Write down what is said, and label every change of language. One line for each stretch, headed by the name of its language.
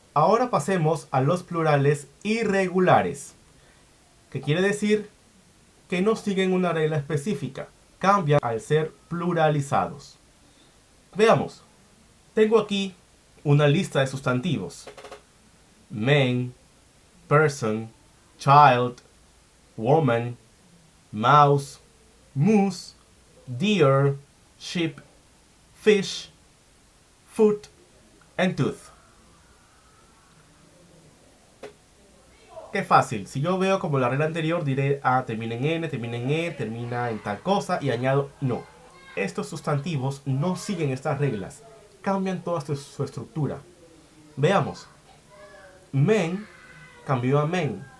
Spanish: Ahora pasemos a los plurales irregulares, que quiere decir que no siguen una regla específica, cambian al ser pluralizados. Veamos. Tengo aquí una lista de sustantivos.
English: Man, person, child, woman, mouse, moose, deer, sheep, fish, foot, and tooth.
Spanish: Qué fácil. Si yo veo como la regla anterior, diré termina en N, termina en E, termina en tal cosa y añado no. Estos sustantivos no siguen estas reglas. Cambian toda su estructura. Veamos. Men cambió a men.